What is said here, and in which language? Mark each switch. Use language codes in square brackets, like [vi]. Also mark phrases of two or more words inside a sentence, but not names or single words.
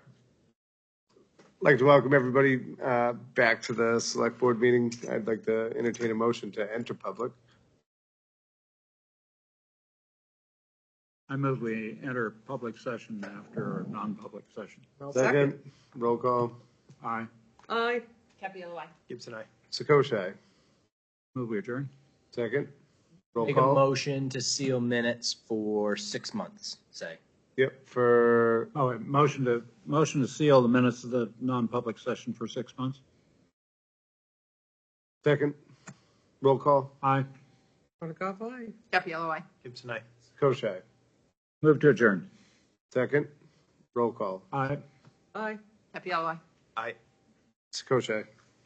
[en] I'd like to welcome everybody back to the select board meeting. I'd like to entertain a motion to enter public. I move we enter public session after a non-public session. Second, roll call. Aye. Aye. Capello, aye. Gibson, aye. Sakoshai. Move we adjourn. Second, roll Make a call. motion to seal minutes for 6 months, say. Yep, for, Oh, wait, motion to seal the minutes of the non-public session for 6 months. second, roll call. Aye. Hardikoff, aye. Capello, aye. Gibson, aye. Sakoshai. Move to adjourn. Second, roll call. Aye. Aye. Capello, aye. Aye. Sakoshai.